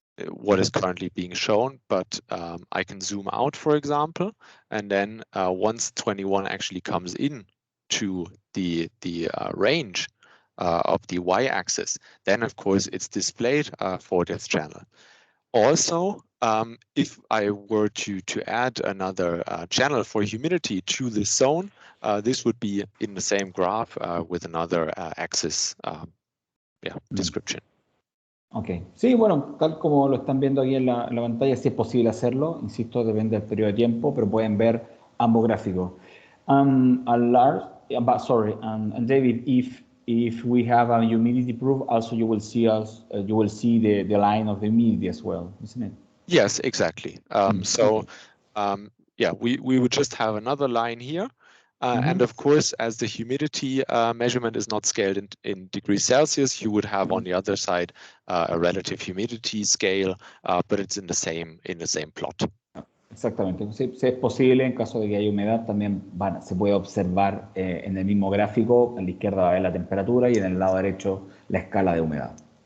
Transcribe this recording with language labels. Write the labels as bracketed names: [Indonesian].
[English] what is currently being shown, but I can zoom out, for example, and then once 21 actually comes in to the range of the y-axis, then of course it's displayed for this channel. Also, if I were to add another channel for humidity to this zone, this would be in the same graph with another axis description. [Spanish] Ok, sí, bueno, tal como lo están viendo aquí en la pantalla, sí es posible hacerlo, insisto, depende del periodo de tiempo, pero pueden ver ambos gráficos. [English] And Lars, and David, if we have a humidity proof, also you will see the line of the humidity as well, isn't it? Yes, exactly. Yeah, we would just have another line here. And of course, as the humidity measurement is not scaled in degrees Celsius, you would have on the other side a relative humidity scale, but it's in the same plot. [Spanish] Exactamente. Si es posible, en caso de que haya humedad, también se puede observar en el mismo gráfico, a la izquierda va a ver la temperatura y en el lado derecho la escala de humedad.